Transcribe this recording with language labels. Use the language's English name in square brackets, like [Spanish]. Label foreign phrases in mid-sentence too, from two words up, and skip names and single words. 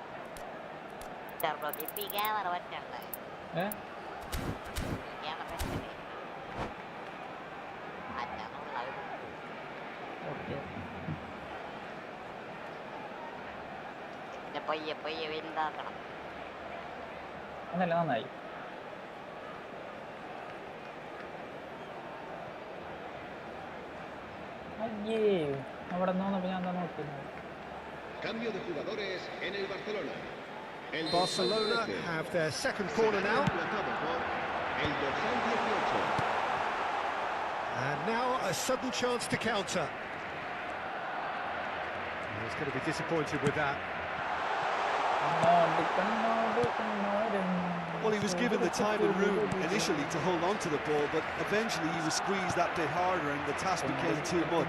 [Malayalam] പയ്യെ വലുതാക്കണം. അതല്ല നന്നായി. അയ്യേ അവിടെ നോന്നപ്പോ ഞാൻ എന്താ നോക്കുന്നത്. [Spanish] Cambio de jugadores en el Barcelona. [English] Barcelona have their second corner now. [Spanish] El dorsal 18. [English] And now a sudden chance to counter. He's going to be disappointed with that. Well, he was given the time and room initially to hold on to the ball, but eventually he was squeezed that bit harder and the task became too much.